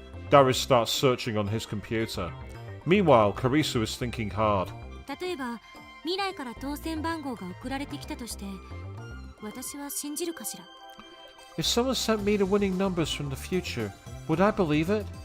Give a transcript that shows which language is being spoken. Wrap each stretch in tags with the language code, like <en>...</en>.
<en>Darius starts searching on his computer. Meanwhile, Karisu is thinking hard.</en> <ja>例えば、未来から当選番号が送られてきたとして、私は信じるかしら。</ja> <en>If someone sent me the winning numbers from the future, would I believe it?</en>